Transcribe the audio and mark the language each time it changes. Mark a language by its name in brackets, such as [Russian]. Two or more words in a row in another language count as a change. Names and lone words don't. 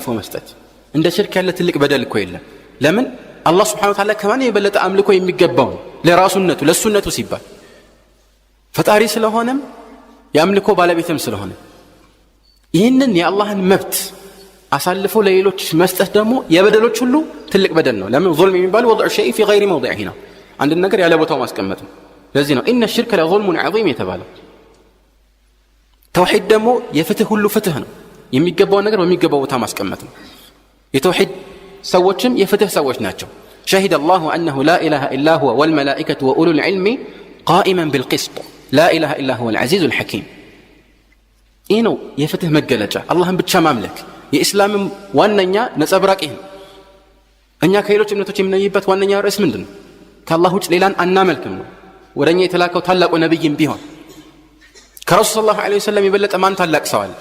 [Amharic] መስጠት። እንደ ሽርክ ያለ ትልቅ በደል እኮ የለም። ለምን አላህ [Arabic] سبحانه وتعالى [Amharic] ከማን የበለጠ አምልኮ የሚገባው ለራሱነቱ ለሱነቱ ሲባል ፈጣሪ ስለሆነም የአምልኮ ባለቤትም ስለሆነ ይህንን የአላህን መብት አሳልፎ ለሌሎች መስጠት ደግሞ የበደሎች ሁሉ ትልቅ በደል ነው። ለምን ظلم የሚባለው [Arabic] وضع شيء في غير موضعه [Amharic] ነው። አንድ ነገር ያለ ቦታው ማስቀመጥ ነው። ለዚህ ነው [Arabic] إن الشرك لظلم عظيم [Amharic] የተባለው። ተውሂድ ደግሞ የፍትህ ሁሉ ፍትህ ነው። የሚገባው ነገር በሚገባው ቦታ ማስቀመጥ ነው። የተውሂድ ሰዎችም የፍትህ ሰዎች ናቸው። [Arabic] شهد الله أنه لا إله إلا هو والملائكة وأولو العلم قائما بالقسط لا إله إلا هو العزيز الحكيم. [Amharic] ይህ ነው የፍትህ መገለጫ። አላህን ብቻ ማምለክ የኢስላምም ዋነኛ ነጸብራቅ ይህ ነው። እኛ ከሌሎች እምነቶች የምንለይበት ዋነኛ ርዕስ ምንድን ነው? ከአላህ ውጭ ሌላን አናመልክም ነው። ወደ እኛ የተላከው ታላቁ ነቢይም ቢሆን ከረሱል [Arabic] صلى الله عليه وسلم [Amharic] የበለጠ ማን ታላቅ ሰው አለ?